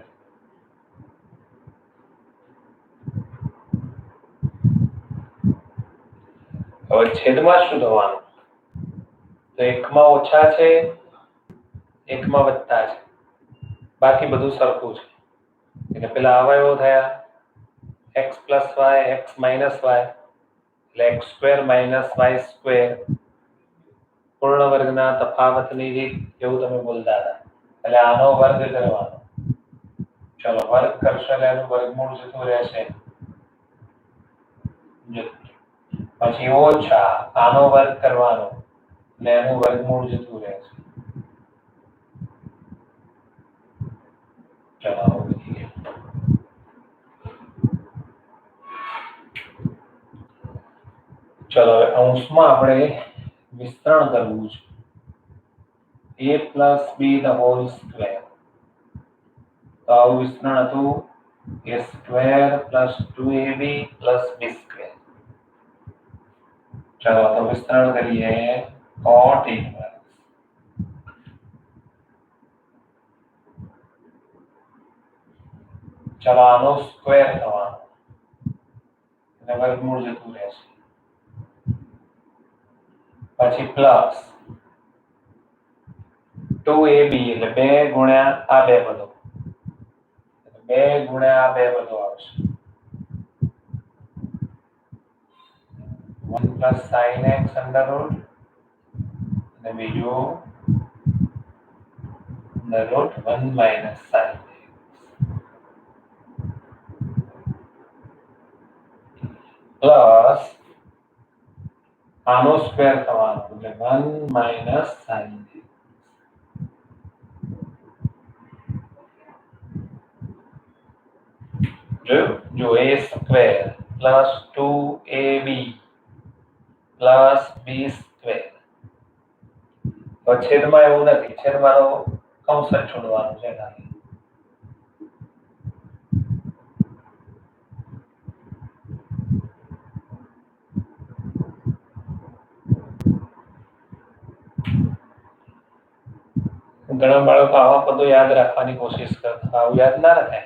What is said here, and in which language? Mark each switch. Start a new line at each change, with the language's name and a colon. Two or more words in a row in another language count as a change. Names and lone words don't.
Gujarati: હવે છેદમાં શું થવાનું? તો એકમાં ઓછા છે, એકમાં વત્તા છે, બાકી બધું સરખું છે. એટલે પેલા અવયવો થયા
English: x plus y, x minus y
Gujarati: એટલે
English: x square minus y square.
Gujarati: પૂર્ણ વર્ગના તફાવતની રીત એવું તમે બોલતા હતા. એટલે આનો વર્ગ કરવાનો. ચલો વર્ગ કરશો એટલે એનું વર્ગમૂળ જતું રહેશે. પછી ઓછા આનો વર્ગ કરવાનો એટલે એનું વર્ગમૂળ જતું રહેશે. ચલો ચલો હવે અંશમાં આપણે વિસ્તરણ કરવું છે.
English: a plus b the whole square.
Gujarati: તો આવું વિસ્તરણ હતું
English: a square plus 2ab plus b square.
Gujarati: ચલો તો વિસ્તરણ કરીએ.
English: cot inverse.
Gujarati: ચલો આનો સ્ક્વેર થવાનો એટલે વર્ગમૂળ જતું રહેશે. પછી પ્લસ 2ab એટલે 2 ગુણ્યા આ બે પદો, 2 ગુણ્યા આ બે પદો આવશે.
English: 1 plus sin x under root
Gujarati: અને બીજું
English: under root 1 minus sin x
Gujarati: પ્લસ આનો સ્ક્વેર થવાનો એટલે
English: 1 minus sin x. જો a square plus 2ab plus b square.
Gujarati: તો છેદમાં એવું નથી, છેદમાં કૌંસ જ છોડવાનું છે ખાલી. ઘણા બાળકો આવા પદો યાદ રાખવાની કોશિશ કરતા, આવું યાદ ના રખાય.